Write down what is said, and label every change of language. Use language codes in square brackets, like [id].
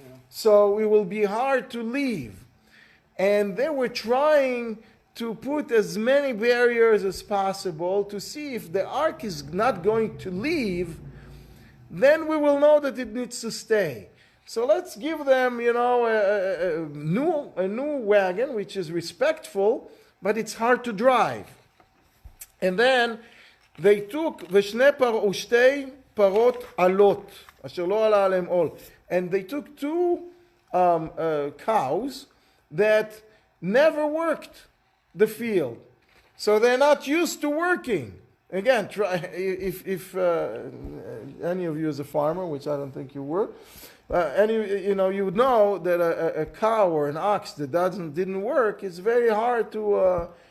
[en] So it will be hard to leave. And they were trying to put as many barriers as possible to see if the ark is not going to leave, then we will know that it needs to stay. So let's give them, a new wagon, which is respectful, but it's hard to drive. And then they took [he] ושתי פרות עלות, אשר לא עלה עליהם עול. [en] And they took 2 cows that never worked the field. So they're not used to working. Again, if any of you is a farmer, which I don't think you were, you would know that a cow or an ox that didn't work, it's very hard to.